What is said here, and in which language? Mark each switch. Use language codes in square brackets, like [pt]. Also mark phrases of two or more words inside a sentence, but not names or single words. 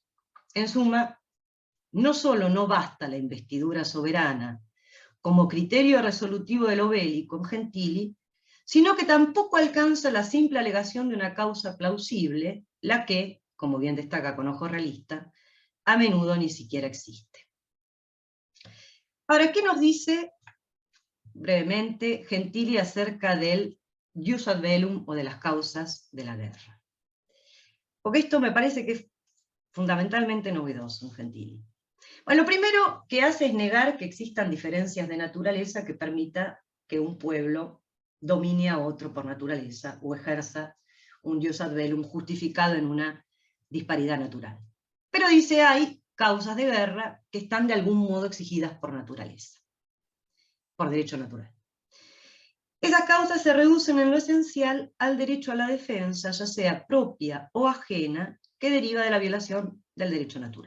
[es] En suma, no solo no basta la investidura soberana como criterio resolutivo de lo bélico en Gentili, sino que tampoco alcanza la simple alegación de una causa plausible, la que, como bien destaca con ojo realista, a menudo ni siquiera existe. Ahora, ¿qué nos dice brevemente Gentili acerca del [la] jus ad bellum [es] o de las causas de la guerra? Porque esto me parece que es fundamentalmente novedoso en Gentili. Bueno, lo primero que hace es negar que existan diferencias de naturaleza que permita que un pueblo domine a otro por naturaleza o ejerza un [la] jus ad bellum [es] justificado en una disparidad natural. Pero dice, hay causas de guerra que están de algún modo exigidas por naturaleza, por derecho natural. Esas causas se reducen en lo esencial al derecho a la defensa, ya sea propia o ajena, que deriva de la violación del derecho natural.